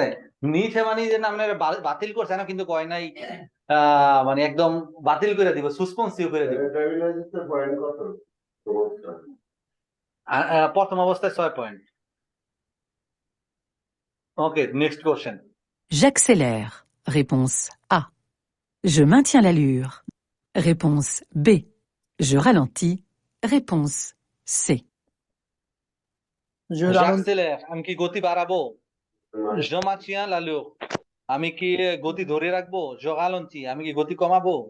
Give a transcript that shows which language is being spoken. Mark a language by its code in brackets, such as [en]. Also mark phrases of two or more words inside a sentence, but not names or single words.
[bn] নিচে মানে যে আপনার বাতিল করছে না, কিন্তু কয় নাই মানে একদম বাতিল করে দিব, সুসপেন্সিভ করে দিব। প্রথম অবস্থায় 6 পয়েন্ট। ওকে, [en] next question. [fr] J'accélère. Réponse A. Je maintiens l'allure. Réponse B. Je ralentis. Réponse C. Je ralentis. J'accélère, [bn] আমি কি গতি বাড়াবো? [fr] Je maintiens l'allure, [bn] আমি কি গতি ধরে রাখবো? [fr] Je ralentis, [bn] আমি কি গতি কমাবো?